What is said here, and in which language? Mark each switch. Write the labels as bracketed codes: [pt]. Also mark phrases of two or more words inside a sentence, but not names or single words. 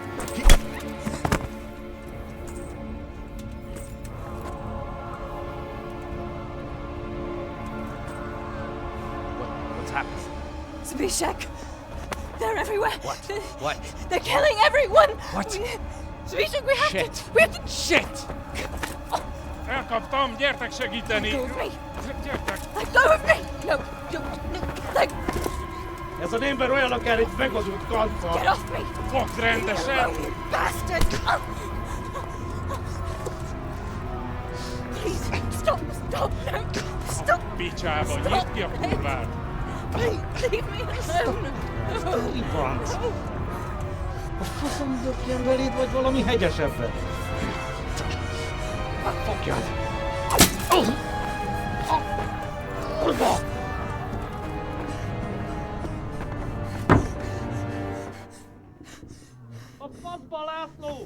[en] What's happened? Zbyszek! They're everywhere! What? They're killing everyone! What? Zbyszek, we have Shit! to... We have to... Shit! [hu] Elkaptam, gyertek segíteni! [en] Let go of me! [hu] Gyertek! [en] Let go of me! No, let... [hu] Ez az ember olyan akár egy megazult kanccal! [en] Get off me! [hu] Fogd rendesen! [en] You bastard! Please, stop! No! Stop! [hu] Picsába, nyisd ki a kurvát! [en] Leave me alone! [hu] Franc! A faszom dökjen beléd, vagy valami hegyesebbre? Fogjad! Kurva! A faszba, László!